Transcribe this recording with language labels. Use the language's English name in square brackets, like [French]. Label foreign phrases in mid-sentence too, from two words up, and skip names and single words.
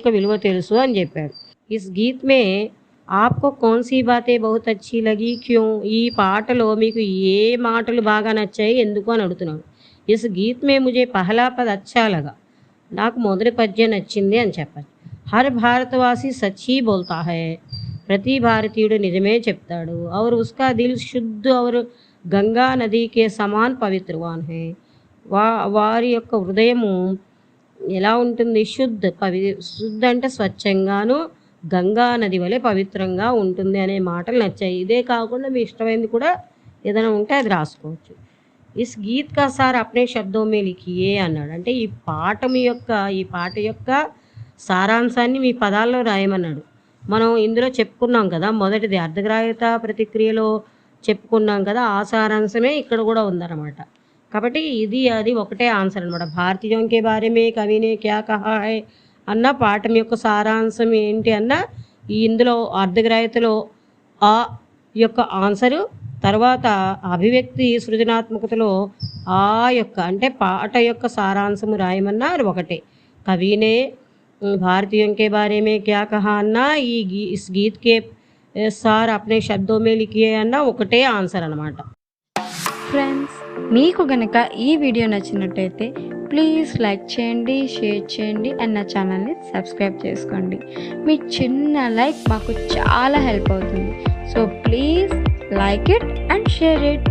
[Telugu] విలువ తెలుసు అని చెప్పాడు [Hindi] इस गीत में आपको कौन सी बातें बहुत अच्छी लगीं क्यों [Telugu] ఈ పాటలో మీకు ఏ మాటలు బాగా నచ్చాయి ఎందుకు అని అడుగుతున్నాడు [Hindi] इस गीत में मुझे पहला पद अच्छा लगा [Telugu] నాకు మొదటి పద్యం నచ్చింది అని చెప్పచ్చు [Hindi] हर भारतवासी सच्ची बोलता है [Telugu] ప్రతి భారతీయుడు నిజమే చెప్తాడు [Hindi] और उसका दिल शुद्ध और गंगा नदी के समान पवित्रवान है. [Telugu] వారి యొక్క హృదయము ఎలా ఉంటుంది? శుద్ధ అంటే స్వచ్ఛంగాను, గంగా నది వలె పవిత్రంగా ఉంటుంది అనే మాటలు నచ్చాయి. ఇదే కాకుండా మీ ఇష్టమైనది కూడా ఏదైనా ఉంటే అది రాసుకోవచ్చు. [Hindi] इस गीत का सार अपने शब्दों में लिखिए అన్నాడు. [Telugu] అంటే ఈ పాట యొక్క సారాంశాన్ని మీ పదాల్లో రాయమన్నాడు. మనం ఇందులో చెప్పుకున్నాం కదా, మొదటిది అర్ధగ్రాహ్యత ప్రతిక్రియలో చెప్పుకున్నాం కదా, ఆ సారాంశమే ఇక్కడ కూడా ఉందన్నమాట. కాబట్టి అది ఒకటే ఆన్సర్ అనమాట. [Hindi] भारतीयों के बारे में कवि ने क्या कहा है [Telugu] అన్న పాఠం యొక్క సారాంశం ఏంటి అన్న ఇందులో అర్ధగ్రాహ్యతలో ఆ యొక్క ఆన్సరు, తర్వాత అభివ్యక్తి సృజనాత్మకతలో ఆ యొక్క అంటే పాట యొక్క సారాంశము రాయమన్నారు ఒకటే. [Hindi] कवि ने भारतीयों के बारे में क्या कहा అన్నా इस गीत के सार अपने शब्दों में लिखिए [Telugu] అన్న ఒకటే ఆన్సర్ అనమాట. ఫ్రెండ్స్, మీకు గనక ఈ వీడియో నచ్చినట్టయితే ప్లీజ్ లైక్ చేయండి, షేర్ చేయండి అండ్ నా ఛానల్ని సబ్స్క్రైబ్ చేసుకోండి. మీ చిన్న లైక్ మాకు చాలా హెల్ప్ అవుతుంది. [English] So please like it and share it.